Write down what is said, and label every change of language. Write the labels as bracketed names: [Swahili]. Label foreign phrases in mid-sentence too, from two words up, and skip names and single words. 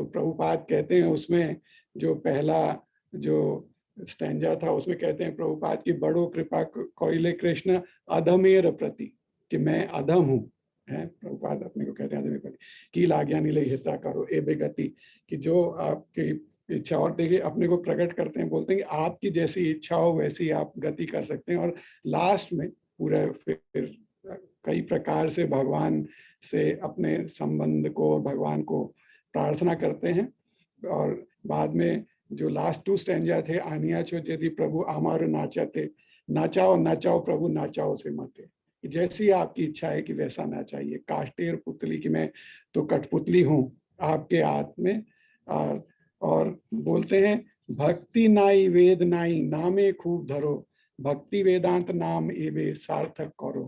[Hindi] प्रभुपाद कहते हैं उसमें जो पहला जो स्टैंजा था उसमें कहते हैं प्रभुपाद की [Bangla] বড়ো কৃপা কোইলে কৃষ্ণ অধমের প্রতি, [Hindi] कि मैं अधम हूँ, है प्रभुपाद अपने को कहते हैं [Bangla] অধমের প্রতি কি লাগ্যা নীলে হিতা করো এ বেগতি, [Hindi] कि जो आपकी इच्छा, और देखिए अपने को प्रकट करते हैं, बोलते हैं कि आपकी जैसी इच्छा हो वैसी आप गति कर सकते हैं। और लास्ट में पूरा फिर कई प्रकार से भगवान से अपने संबंध को, भगवान को प्रार्थना करते हैं। और बाद में जो लास्ट 2 स्टैंजा थे, [Bangla] আনিয়া ছো যদি প্রভু আমার নাচাতে নাচাও নাচাও প্রভু নাচাও সে মতে, [Hindi] जैसी आपकी इच्छा है कि वैसा नाचाइए। [Bangla] কাষ্ঠের পুতলী, [Hindi] की मैं तो कठपुतली हूँ आपके हाथ में। और बोलते हैं [Bangla] ভক্তি নাই বেদ নাই নামে খুব ধরো, ভক্তি বেদান্ত নাম এবে সার্থক করো।